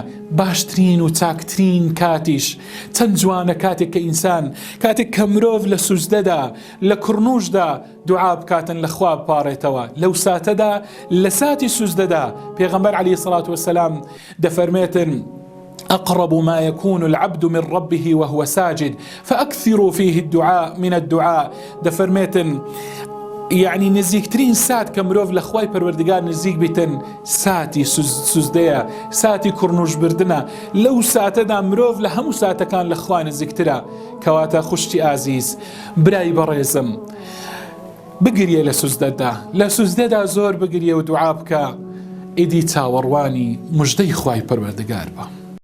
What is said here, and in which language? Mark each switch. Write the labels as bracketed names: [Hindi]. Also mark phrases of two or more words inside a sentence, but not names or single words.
[Central Kurdish] باشترین و چاکترین کاتیش چەند جوانە کاتێک کە ئینسان، کاتێک کە مرۆڤ لە سوزدەدا لە کڕنوشدا دوعا بکاتن لە خوا بپاڕێتەوە. لەو ساتەدا لە ساتی سوزدەدا پێغەمبەر [Arabic] عەلەیهی سەڵات وەسەلام [Central Kurdish] دەفەرمێتن [Arabic] أقرب ما يكون العبد من ربه وهو ساجد فأكثروا فيه من الدعاء. [Central Kurdish] دەفەرمێتن یعنی نزیکترین سات کە مرۆڤ لە خوای پەروەردیگار نزیک بیتن ساتی سوزدەیە، ساتی کوڕنوشبردنە. لەو ساتەدا مرۆڤ لە هەموو ساتەکان لە خوا نزیکترە. کەواتە خوشتی ئازیز، برای بەڕێزم، بگریە لە سوزدەدا زۆر بگریە و دوعا بکە، ئیدی چاوەڕوانی موژدەی خوای پەروەردیگار بە.